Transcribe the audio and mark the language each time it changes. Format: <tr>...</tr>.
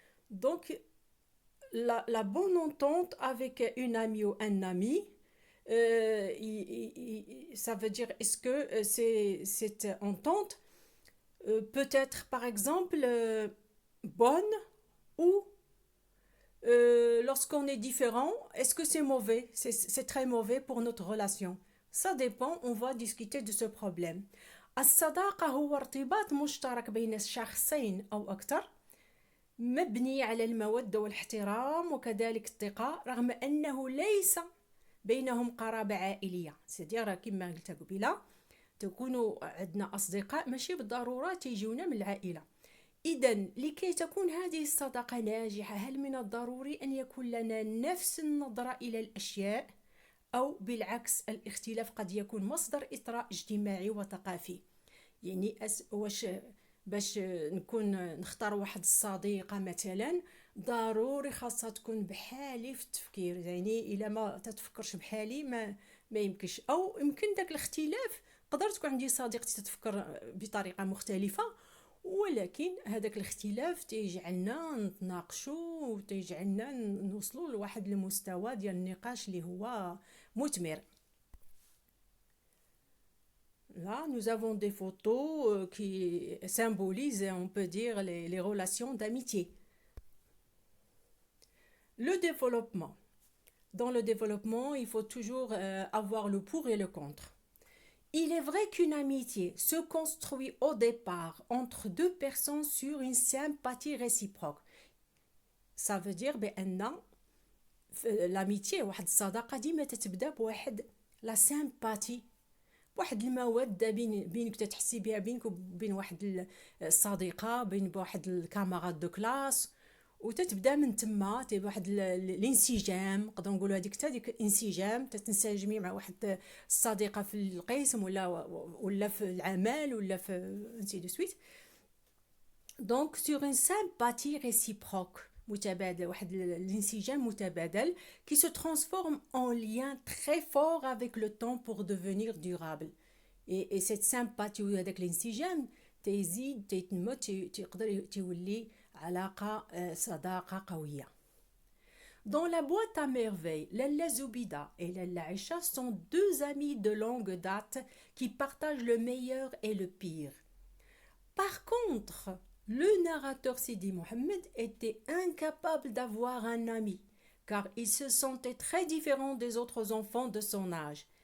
<fr>Donc, la bonne entente avec une amie ou un ami, ça veut dire est-ce que cette entente peut être par exemple bonne ou lorsqu'on est différent, est-ce que c'est mauvais? C'est très mauvais pour notre relation. Ça dépend, on va discuter de ce problème.</fr> <ar>الصداقة هو ارتباط مشترك بين الشخصين أو أكثر مبني على المودة والاحترام وكذلك الثقة، رغم أنه ليس بينهم قرابة عائلية. سيدير كما قلت قبيلة، تكونوا عندنا أصدقاء ماشي بالضرورة تيجيونا من العائلة. إذا لكي تكون هذه الصداقة ناجحة، هل من الضروري أن يكون لنا نفس النظرة إلى الأشياء، أو بالعكس الاختلاف قد يكون مصدر إثراء اجتماعي وثقافي؟ يعني واش باش نختار واحد الصديقة مثلا ضروري خاصها تكون بحالي في التفكير، يعني إلا ما تتفكرش بحالي ما يمكنش، أو يمكن داك الاختلاف قدرت تكون عندي صديقتي تتفكر بطريقة مختلفة، ولكن هذاك الاختلاف تيجعلنا نتناقشوا وتيجعلنا نوصلوا لواحد المستوى ديال النقاش اللي هو مثمر.</ar> <fr>Là, nous avons des photos qui symbolisent, on peut dire, les relations d'amitié. Le développement. Dans le développement, il faut toujours avoir le pour et le contre. Il est vrai qu'une amitié se construit au départ entre deux personnes sur une sympathie réciproque. Ça veut dire</fr> <ar>بأن l'amitié واحد الصداقة ديما تتبدا بواحد لا سامباتي، واحد المودة بينك تحسي بها بينك وبين واحد الصديقة، بين واحد الكاماراد دو كلاس، وتتبدا من تما واحد الانسجام، نقدروا نقولوا هذيك حتى ديك الانسجام، تتنسجمي مع واحد الصديقة في القسم ولا في العمل ولا في انسي دو سويت.</ar> <fr>دونك سور ان سامباتي ريسيبروك، متبادل،</fr> <ar>واحد الانسجام متبادل</ar> <fr>qui se transforme en lien très fort avec le temps pour devenir durable. Et cette sympathie</fr> <ar>وهذاك الانسجام تيزيد تيتنمو تيقدر تولي علاقة صداقة قوية.</ar> <fr>Dans la boîte à merveilles, Lalla Zoubida et Lalla Aïcha sont deux amis de longue date qui partagent le meilleur et le pire. Par contre, le narrateur Sidi Mohamed était incapable d'avoir un ami, car il se sentait très différent des autres enfants de son âge.</fr>